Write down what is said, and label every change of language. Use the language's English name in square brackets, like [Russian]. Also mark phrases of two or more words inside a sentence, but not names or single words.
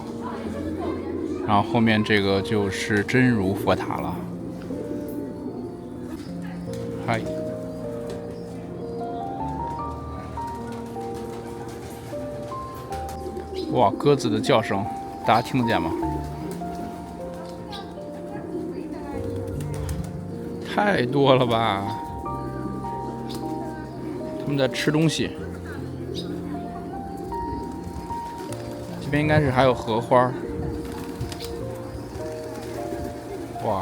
[Chinese] 然後後面這個就是真如佛塔了。嗨，哇，鴿子的叫聲，大家聽得見嗎？太多了吧！他們在吃東西。這邊應該是還有荷花。哇！